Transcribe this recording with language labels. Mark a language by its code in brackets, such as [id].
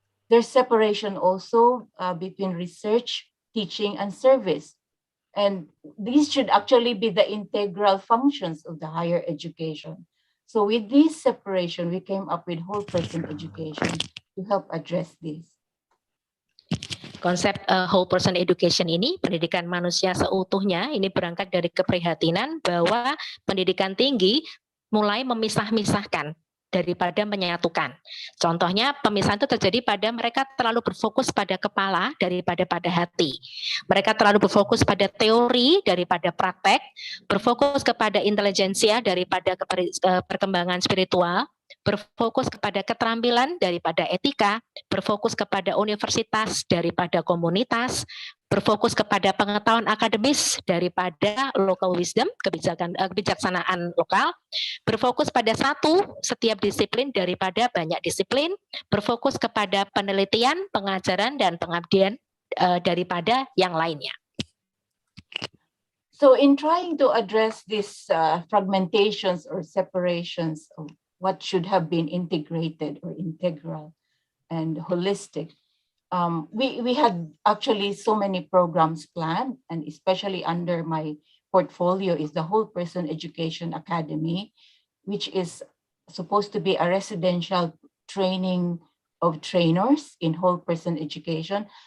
[en] There's separation also between research, teaching, and service. And these should actually be the integral functions of the higher education. So with this separation, we came up with whole person education to help address this. [id] Konsep whole person education ini, pendidikan manusia seutuhnya, ini berangkat dari keprihatinan bahwa pendidikan tinggi mulai memisah-misahkan daripada menyatukan. Contohnya pemisahan itu terjadi pada mereka terlalu berfokus pada kepala daripada pada hati. Mereka terlalu berfokus pada teori daripada praktek, berfokus kepada intelijensia daripada perkembangan spiritual, berfokus kepada keterampilan daripada etika, berfokus kepada universitas daripada komunitas, berfokus kepada pengetahuan akademis daripada [en] local wisdom, [id] kebijaksanaan lokal, berfokus pada setiap disiplin daripada banyak disiplin, berfokus kepada penelitian, pengajaran, dan pengabdian daripada yang lainnya. [en] So in trying to address these fragmentations or separations of what should have been integrated or integral and holistic, we had actually so many programs planned, and especially under my portfolio is the Whole Person Education Academy, which is supposed to be a residential training of trainers in whole person education.